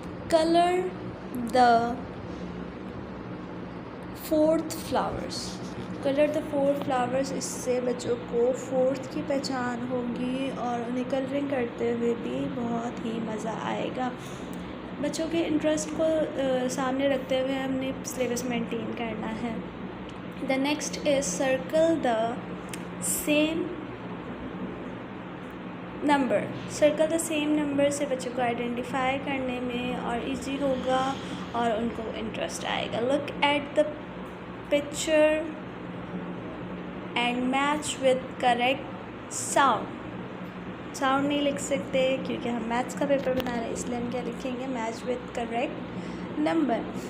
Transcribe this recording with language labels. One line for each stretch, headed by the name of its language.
English: Colour the 4th flowers. Colour the 4 flowers.
Urdu: اس سے بچوں کو 4th کی پہچان ہوگی اور انہیں کلرنگ کرتے ہوئے بھی بہت ہی مزہ آئے گا. بچوں کے انٹرسٹ کو سامنے رکھتے ہوئے ہم نے سلیبس مینٹین کرنا ہے.
English: The next is circle the same number. Circle the same number
Urdu: سے بچوں کو آئیڈینٹیفائی کرنے میں اور ایزی ہوگا اور ان کو انٹرسٹ آئے گا.
English: Look at the picture and match with correct sound.
Urdu: Sound نہیں لکھ سکتے کیونکہ ہم میتھس کا پیپر بنا رہے ہیں, اس لیے ہم کیا لکھیں گے,
English: Match with correct number.